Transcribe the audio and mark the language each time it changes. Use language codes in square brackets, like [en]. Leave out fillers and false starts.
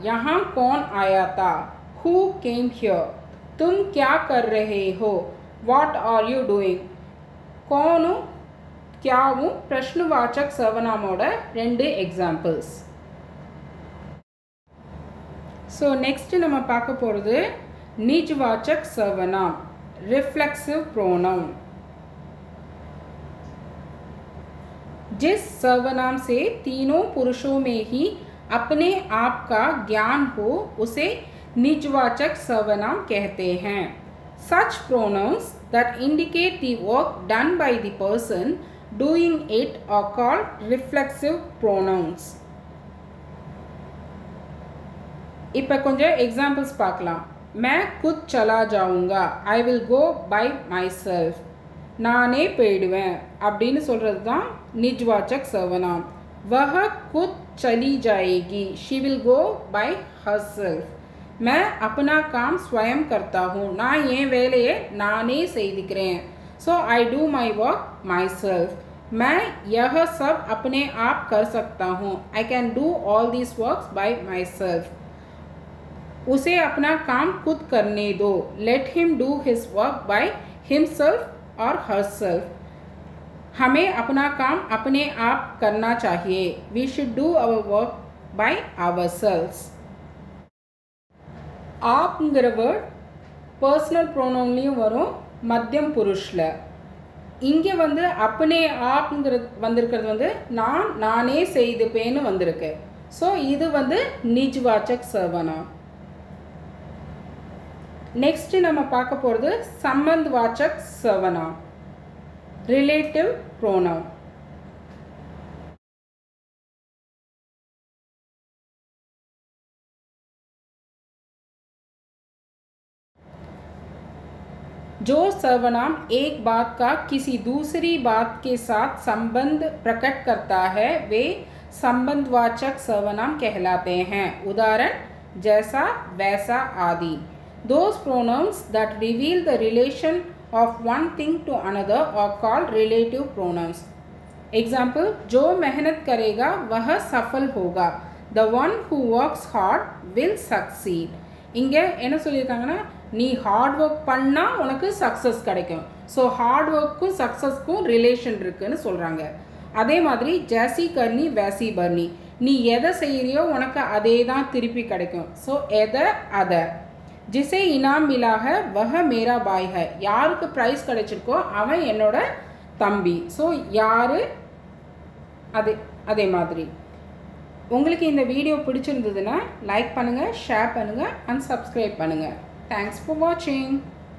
[hi] यहाँ कौन आया था, [en] who came here, [hi] तुम क्या कर रहे हो, [en] what are you doing. [hi] कौनों क्यावुं प्रश्नवाचक सर्वनामोட [ta] ரெண்டு [hi] एग्जांपल्स. [ta] ஸோ நெக்ஸ்ட் நம்ம பார்க்க போகிறது निजवाचक सर्वनाम, रिफ्लेक्सिव प्रोनाउन. [hi] जिस सर्वनाम से तीनों पुरुषों में ही अपने आप का ज्ञान हो उसे निजवाचक सर्वनाम कहते हैं. [en] Such pronouns that indicate the work done by the person doing it are called reflexive pronouns. [ta] இப்போ கொஞ்சம் एग्जांपल्स பார்க்கலாம். [hi] मैं खुद चला जाऊंगा, [en] I will go by myself. [ta] நானே போயிடுவேன் அப்படின்னு சொல்கிறது தான் निजवाचक सर्वनाम. [hi] वह खुद चली जाएगी, [en] she will go by herself. [hi] मैं अपना काम स्वयं करता हूँ, [ta] நான் என் வேலையை நானே செய்துக்கிறேன். [en] So I do my work myself. [hi] मैं यह सब अपने आप कर सकता हूँ, [en] I can do all this works by my self. [hi] उसे अपना काम खुद करने दो, [en] Let him do his work by himself और herself. [hi] हमें अपना काम अपने आप करना चाहिए, [en] We should do our work by ourselves. [ta] आपங்கிற word personal ப்ரோனவுன்லேயும் வரும், மத்தியம் புருஷில். இங்கே வந்து अपने ஆப்ங்கிறது வந்திருக்கிறது வந்து நான் நானே செய்துப்பேன்னு வந்திருக்கு. ஸோ இது வந்து निजवाचक सर्वनाम. नेक्स्ट நம்ம பார்க்க போகிறது संबंधवाचक सर्वनाम, रिलेटिव प्रोनाउन. [hi] जो सर्वनाम एक बात का किसी दूसरी बात के साथ संबंध प्रकट करता है वे संबंधवाचक सर्वनाम कहलाते हैं. उदाहरण जैसा, वैसा आदि. [en] Those pronouns that reveal the relation of one thing to another are called relative pronouns. [hi] Example, जो मेहनत करेगा वह सफल होगा. [en] The one who works hard will succeed. [ta] இங்கே என்ன சொல்லியிருக்காங்கன்னா, நீ ஹார்ட் ஒர்க் பண்ணால் உனக்கு சக்ஸஸ் கிடைக்கும். ஸோ ஹார்ட் ஒர்க்கும் சக்ஸஸ்க்கும் ரிலேஷன் இருக்குதுன்னு சொல்கிறாங்க. அதே மாதிரி [hi] ஜாசி கர்னி வேசி பர்னி, [ta] நீ எதை செய்கிறியோ உனக்கு அதே தான் திருப்பி கிடைக்கும். ஸோ எதை அதை. [hi] जिसे इनाम मिला है वह मेरा भाई है, [ta] யாருக்கு ப்ரைஸ் கிடைச்சிருக்கோ அவன் என்னோட தம்பி. ஸோ யார் அதே மாதிரி. உங்களுக்கு இந்த வீடியோ பிடிச்சிருந்ததுன்னா லைக் பண்ணுங்கள், ஷேர் பண்ணுங்கள் அண்ட் சப்ஸ்கிரைப் பண்ணுங்கள். தேங்க்ஸ் ஃபார் வாட்சிங்.